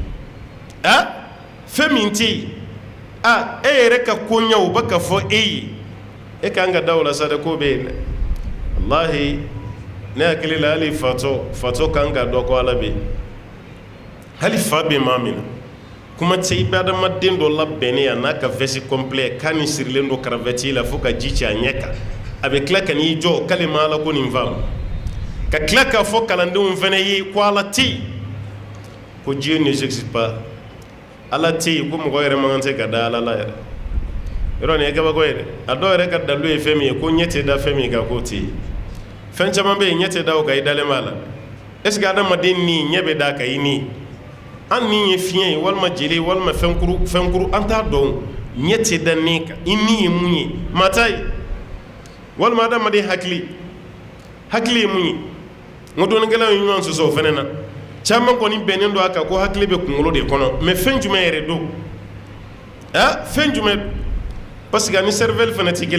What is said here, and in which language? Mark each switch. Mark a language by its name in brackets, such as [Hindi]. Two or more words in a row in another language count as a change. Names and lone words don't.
[Bambara] fɛn min tɛ yen e yɛrɛ ka koɲɛ o bɛ ka fɔ e ye e kan ka da o la sa dɛ ko bɛ yen dɛ walahi ne hakili la hali fatɔ kan ka dɔ ko ala bɛ yen hali fa bɛ maa min na kuma tɛ i bɛ adamaden dɔ labɛnnen yan n'a ka vɛsi kɔnpilɛ k'a ni sirilen don karavɛti la fo ka ji ci a ɲɛ kan a bɛ tila ka n'i jɔ k'ale ma ala ko nin faamu ka tila k'a fɔ kalandenw fana ye ko ala tɛ yen ko [French] Dieu n'existe pas [Bambara] ala tɛ yen ko mɔgɔ yɛrɛ man kan tɛ ka da ala la yɛrɛ yɔrɔ nin ye kabako ye dɛ a dɔw yɛrɛ ka dalu ye fɛn min ye ko ɲɛ tɛ da fɛn min kan k'o tɛ yen fɛn caman bɛ yen ɲɛ tɛ da o kan i dalen b'a la [French] est ce que [Bambara] adamaden ni ɲɛ bɛ da kan i ni an ni ye fiɲɛ ye walima jeli walima fɛnkuru an t'a dɔn ɲɛ tɛ da ni kan i ni ye mun ye maa t'a ye walima adamaden hakili ye mun ye n ko dɔnnikɛlaw ye ɲɔgɔn sɔsɔ o fɛnɛ na caman kɔni bɛnnen don a kan ko hakili bɛ kunkolo de kɔnɔ mɛ fɛn jumɛn yɛrɛ don fɛn jumɛn [French] parce que [Bambara] ani cervelle fɛnɛ tɛ